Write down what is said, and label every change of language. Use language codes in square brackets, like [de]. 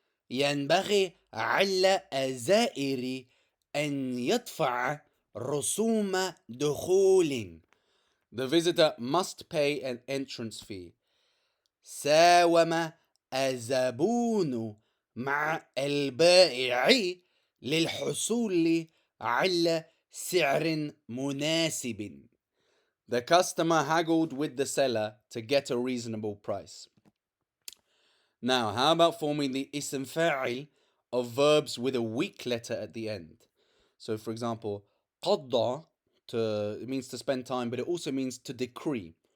[ar] ينبغي على الزائر أن يدفع رسوم دخول. [en] The visitor must pay an entrance fee. [ar] ساوم الزبون مع البائع للحصول على سعر مناسب. [en] The customer haggled with the seller to get a reasonable price. Now, how about forming the ism fa'il of verbs with a weak letter at the end? So, for example, قضى, it means to spend time, but it also means to decree.